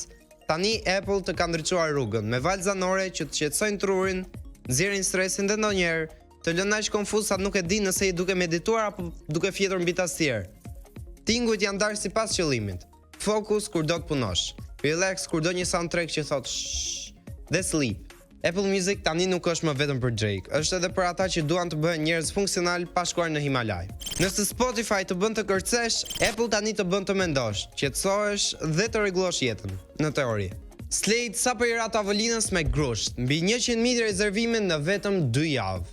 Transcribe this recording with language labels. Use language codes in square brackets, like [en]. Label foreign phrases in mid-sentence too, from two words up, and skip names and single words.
[sq] Tani Apple të ka ndriçuar rrugën me valë zanore që të qetësojnë trurin, nxjerrin stresin dhe ndonjëherë të lënë aq konfuz sa nuk e di nëse i duke medituar apo duke fjetur mbi tastier. Tingujt janë darë sipas qëllimit. Fokus kur do të punosh. Relax kur do një soundtrack që thot shh. Dhe sleep. Apple Music tani nuk është më vetëm për Drake, është edhe për ata që duan të bëhen njerëz funksional pa shkuar në Himalaj. Nëse Spotify të bën të kërcesh, Apple tani të bën të mendosh, qetësohesh dhe të rregullosh jetën, në teori. Slade sapo i ra tavolinës me grusht, mbi 100.000 rezervime në vetëm 2 javë.